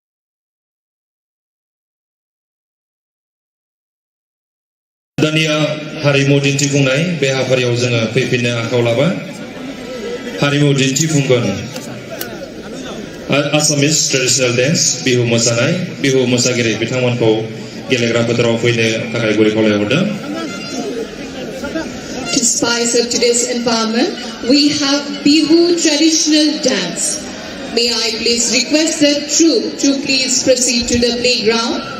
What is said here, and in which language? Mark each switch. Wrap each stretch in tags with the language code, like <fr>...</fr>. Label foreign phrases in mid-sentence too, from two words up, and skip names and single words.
<brx>Dania हारिमु दिन्थिफुंनाय बे हाबाफारियाव जोङो फैफिननो आखायाव लाबा हारिमु दिन्थिफुंगोन</brx> <en>Assamese traditional dance</en> <brx>बिहु मोसानाय बिहु मोसागिरि बिथांमोनखौ गेलेग्रा फोथाराव फैनो थाखाय गुरै खावलायहरदों.</brx> <en>To spice up today's environment, we have Bihu traditional dance. May I please request the troupe to please proceed to the playground.</en>